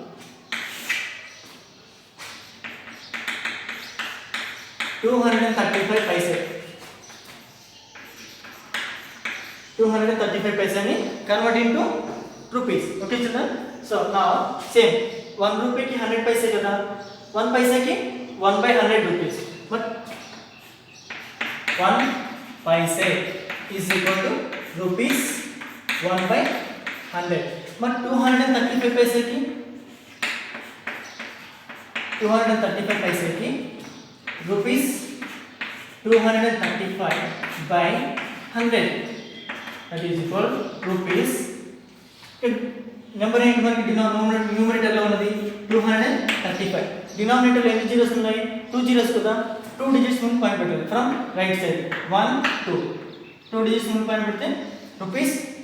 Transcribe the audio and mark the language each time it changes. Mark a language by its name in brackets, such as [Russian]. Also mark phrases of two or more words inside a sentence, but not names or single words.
[English] 235 paise 235 paise ni convert into rupees okay children so now same 1 rupee ki 100 paise kada 1 paise ki 1/100 rupees but 1 paise is equal to rupees 1/100 but 235 paise ki 235 paise ki rupees 235/100 that is equal rupees [Telugu] నెంబర్ ఏంటి మనకి న్యూమరేటర్ లో ఉన్నది 235 డినామినేటర్ లో ఎన్ని జీరోస్ ఉన్నాయి 2 జీరోస్ కదా 2 డిజిట్స్ ముందు పాయింట్ పెట్టాలి [English] from right side [Telugu] 1 2 డిజిట్స్ ముందు పాయింట్ పెడితే రూపీస్